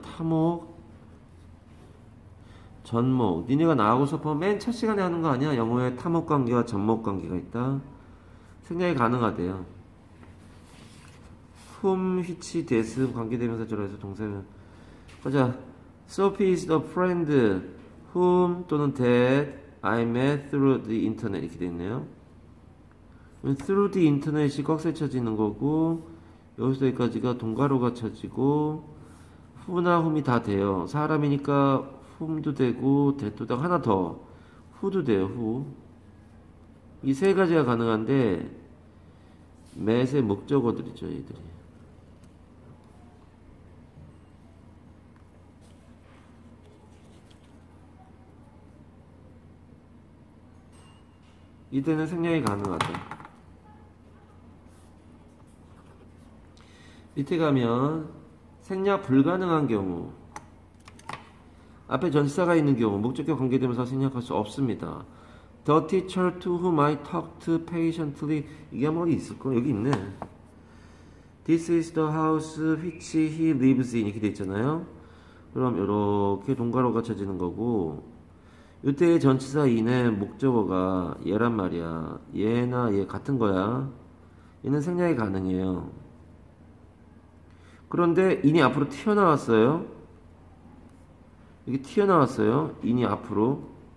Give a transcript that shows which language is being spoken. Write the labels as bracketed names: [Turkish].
[Korean] 타목, 전목. 니네가 나하고 수업하면 맨 첫 시간에 하는 거 아니야? 영어에 타목 관계와 전목 관계가 있다. 생략이 가능하대요. whom, which, this 관계대명사처럼 해서 동사는 보자. [English] Sophie is the friend whom [Korean] 또는 [English] that I met through the internet [Korean] 이렇게 되어있네요. [English] through the internet [Korean] 이 꺽쇠 쳐지는 거고 여기서 여기까지가 동가로가 쳐지고 who나 whom이 다 돼요. 사람이니까 whom도 되고 that도 되고 하나 더 who도 돼요. [English] who. [Korean] 이 세 가지가 가능한데 met의 목적어들이죠. 얘들이. 이때는 생략이 가능하다. 밑에 가면 생략 불가능한 경우, 앞에 전치사가 있는 경우 목적격 관계대명사 생략할 수 없습니다. [English] The teacher to whom I talked patiently. [Korean] 이게 아마 어디 있을까? 여기 있네. [English] This is the house which he lives in. [Korean] 이렇게 돼 있잖아요. 그럼 이렇게 동가로가 쳐지는 거고, 이때의 전치사 in의 목적어가 얘란 말이야. 얘나 얘 같은 거야. 얘는 생략이 가능해요. 그런데 in이 앞으로 튀어나왔어요. 이게 튀어나왔어요. in이 앞으로.